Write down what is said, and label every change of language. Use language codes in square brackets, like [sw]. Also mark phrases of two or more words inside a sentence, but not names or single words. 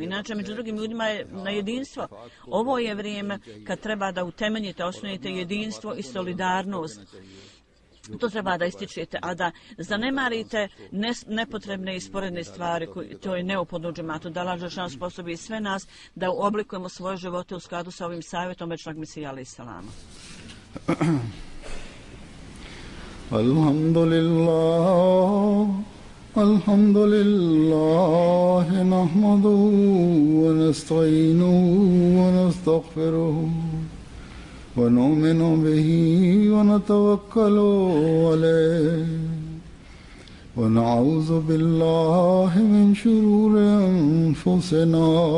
[bs] Inače, među drugim ljudima je na jedinstvo. Ovo je vrijeme kad treba da utemeljite, osnovite jedinstvo i solidarnost. To treba da ističete, a da zanemarite nepotrebne i sporedne stvari, to je neophodno u džematu. Da Allah dželešanu sposobi sve nas da oblikujemo svoje živote u skladu sa ovim savjetom večnog Mesija [ar] عليه السلام. الحمد لله نحمده ونستعينه ونستغفره. ونؤمن به ونتوكل عليه ونعوذ بالله من شرور أنفسنا